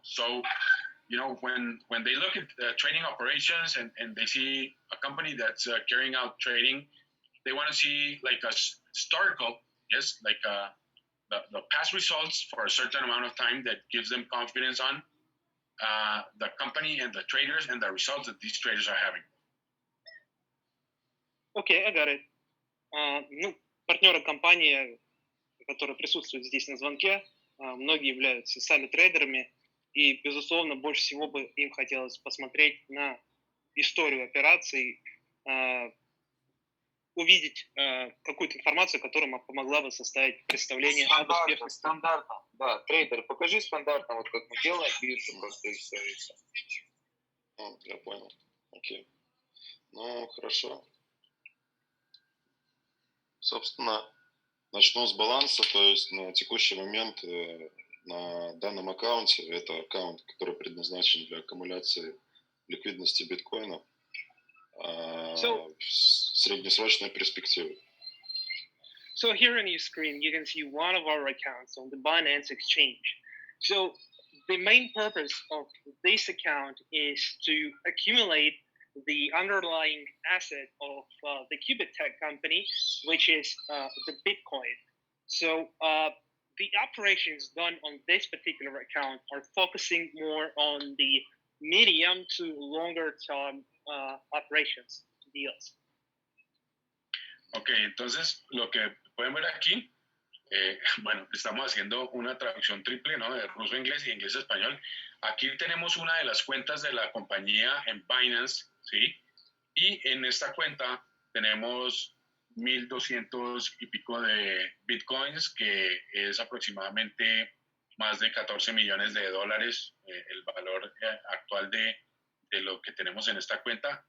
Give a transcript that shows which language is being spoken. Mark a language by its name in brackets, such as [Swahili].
[English] So, when they look at trading operations and they see a company that's carrying out trading, they want to see like a historical, yes, like the past results for a certain amount of time that gives them confidence on the company and the traders and the results that these traders are having. Okay, I got it. [Russian] Партнеры компании, которые присутствуют здесь на звонке, многие являются сами трейдерами, и, безусловно, больше всего бы им хотелось посмотреть на историю операций, увидеть какую-то информацию, которая помогла бы составить представление об успешности. Стандартно, да. Трейдер, покажи стандартно, вот как мы делаем, биржу просто и все. Я понял. Окей. Ну, хорошо. Собственно, начну с баланса, то есть на текущий момент на данном аккаунте, это аккаунт, который предназначен для аккумуляции ликвидности биткоина, в среднесрочной перспективе. [English] So here on your screen, you can see one of our accounts on the Binance exchange. So the main purpose of this account is to accumulate the underlying asset of the QubitTech company, which is the Bitcoin. So the operations done on this particular account are focusing more on the medium to longer term operations deals. [Spanish] Ok, entonces lo que pueden ver aquí, bueno, estamos haciendo una traducción triple, ¿no? De ruso a inglés y de inglés a español. Aquí tenemos una de las cuentas de la compañía en Binance, ¿sí? Y en esta cuenta tenemos 1.200 y pico de bitcoins, que es aproximadamente más de 14 millones de dólares, el valor actual de lo que tenemos en esta cuenta.